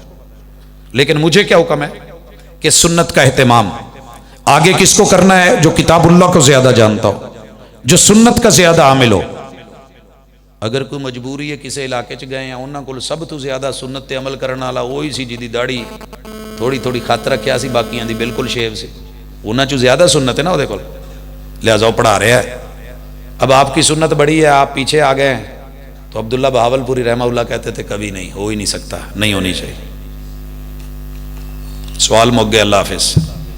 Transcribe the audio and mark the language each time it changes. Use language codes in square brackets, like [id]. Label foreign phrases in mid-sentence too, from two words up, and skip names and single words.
[ur] لیکن مجھے کیا حکم ہے کہ سنت کا اہتمام آگے کس کو کرنا ہے؟ جو کتاب اللہ کو زیادہ جانتا ہو، جو سنت کا زیادہ عامل ہو. [pa] اگر کوئی مجبوری ہے کسی علاقے چ گئے ہیں انہاں کو سب تو زیادہ سنت تے عمل کرنے والا وہی سی جی داڑھی تھوڑی تھوڑی خط رکھیا سی، باقیاں دی بالکل شیو سی، انہاں چ زیادہ سنت ہے نا وہ کول، لہذا وہ پڑھا رہا ہے. [ur] اب آپ کی سنت بڑی ہے، آپ پیچھے آ گئے ہیں. تو عبداللہ بہاول پوری رحمہ اللہ کہتے تھے کبھی نہیں، ہو ہی نہیں سکتا، نہیں ہونی چاہیے. سوال مک گئے. اللہ حافظ.